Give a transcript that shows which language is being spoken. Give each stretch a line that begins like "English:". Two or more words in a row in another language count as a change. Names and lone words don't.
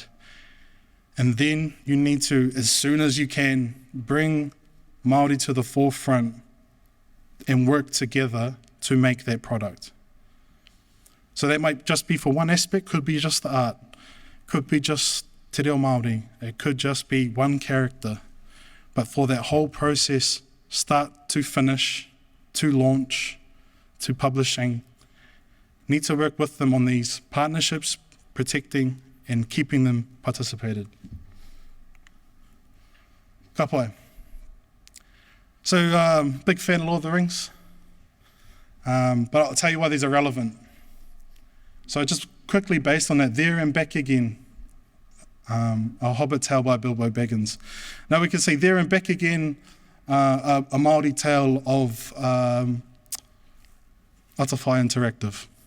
English: And then you need to, as soon as you can, bring Māori to the forefront and work together to make that product. So that might just be for one aspect, could be just the art, could be just
Māori: te reo Māori,
English: it could just be one character. But for that whole process, start to finish, to launch, to publishing, need to work with them on these partnerships, protecting and keeping them participated.
Māori: Ka pai.
English: So, big fan of Lord of the Rings, but I'll tell you why these are relevant. So just quickly based on that, There and Back Again, A Hobbit Tale by Bilbo Baggins. Now we can see There and Back Again, a Māori tale of Atawhai Interactive.